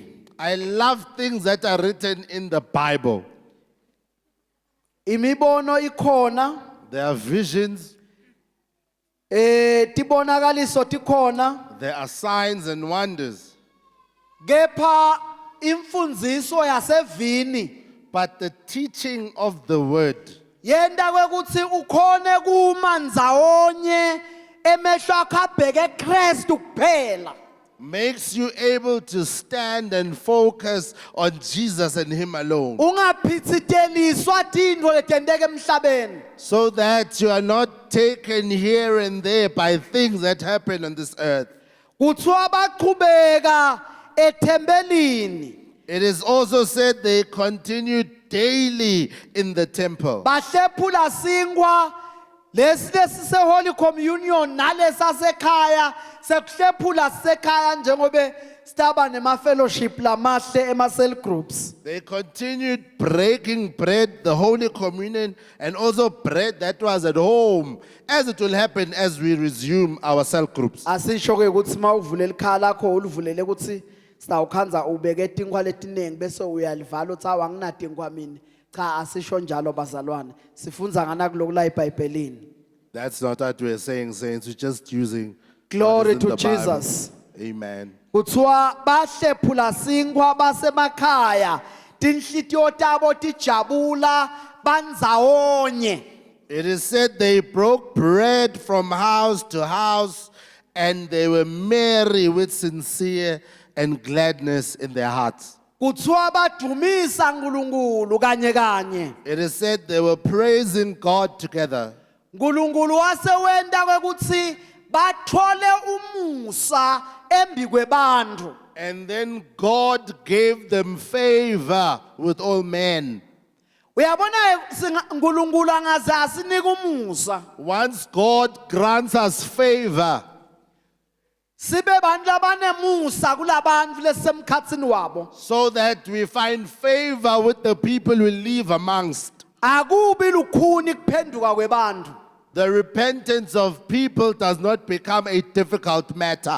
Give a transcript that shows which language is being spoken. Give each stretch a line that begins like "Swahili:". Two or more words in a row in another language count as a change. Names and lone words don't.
English: I love things that are written in the Bible.
Swati: Imibono ikhona,
English: There are visions,
Swati: tibonakaliso tikhona,
English: there are signs and wonders.
Swati: kepha imfundiso yasevini
English: But the teaching of the word
Swati: yenda kwekuthi ukhone kuma ndzawonye emehlo akho abheke eKristu kuphela.
English: makes you able to stand and focus on Jesus and Him alone,
Swati: Ungaphitsiteliswa tintfo letenteka emhlabeni.
English: so that you are not taken here and there by things that happen on this earth.
Swati: Kuthiwa baqhubeka ethembelini
English: It is also said they continued daily in the temple.
Swati: bahlephula singwa lesi lesise
English: Holy Communion
Swati: nalesasekhaya sekuhlephula sekhaya njengobe staba nema fellowship lamahle ema
English: cell groups. They continued breaking bread, the Holy Communion, and also bread that was at home, as it will happen as we resume our cell groups.
Swati: Asisho ke ukuthi mawuvule ikhala lakho ulivulele ukuthi sitawukhanza ubeke tinkwa letiningi bese uyalivala uthi awanginatingwa mina. Cha asisho njalo bazalwane. Sifunza ngana kuloku la eBhayibhelini.
English: That's not what we're saying, saints. We're just using Glory what is in to the Bible. Jesus. Amen.
Swati: Kuthiwa bahlephula singwa basemakhaya tinhlitiyo tabo tijabula bandzawonye.
English: It is said they broke bread from house to house, and they were merry with sincere and gladness in their hearts.
Swati: Kuthiwa badumisa uNkulunkulu kanye kanye.
English: It is said they were praising God together.
Swati: uNkulunkulu wasewenda kwekuthi bathole umusa embi kwebantu.
English: And then God gave them favor with all men.
Swati: Uyabona uNkulunkulu angaze asinika umusa.
English: Once God grants us favor,
Swati: Sibe bantu labanemusa kulabantu lesemkhatsini wabo.
English: so that we find favor with the people we live amongst.
Swati: Akubi lukhuni kuphenduka kwebantu.
English: The repentance of people does not become a difficult matter